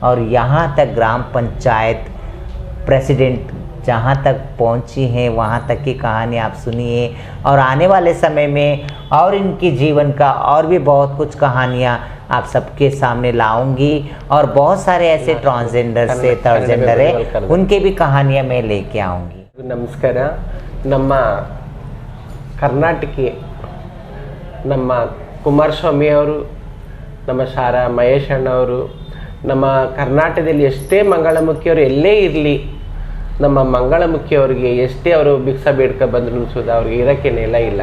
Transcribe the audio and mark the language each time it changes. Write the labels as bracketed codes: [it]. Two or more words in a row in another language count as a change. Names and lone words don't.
[hi] और यहाँ तक ग्राम पंचायत प्रेसिडेंट जहाँ तक पहुँची हैं वहाँ तक की कहानी आप सुनिए। और आने वाले समय में और इनके जीवन का और भी बहुत कुछ कहानियाँ आप सबके सामने लाऊंगी। और बहुत सारे ऐसे ट्रांसजेंडर से [en] third gender [hi] है उनके भी कहानियाँ मैं लेके आऊँगी। [kn] ನಮಸ್ಕಾರ. ನಮ್ಮ ಕರ್ನಾಟಕ ನಮ್ಮ ಕುಮಾರಸ್ವಾಮಿ ಅವರು, ನಮ್ಮ ಸಾರಾ ಮಹೇಶ್ ಅಣ್ಣವರು, ನಮ್ಮ ಕರ್ನಾಟಕದಲ್ಲಿ ಎಷ್ಟೇ ಮಂಗಳಮುಖಿಯವರು ಎಲ್ಲೇ ಇರಲಿ, ನಮ್ಮ ಮಂಗಳಮುಖಿಯವರಿಗೆ ಎಷ್ಟೇ ಅವರು ಭಿಕ್ಷಾ ಬೇಡ್ಕ ಬಂದ್ರು ಸುದ ಅವ್ರಿಗೆ ಇರೋಕ್ಕೆ ನೆಲ ಇಲ್ಲ.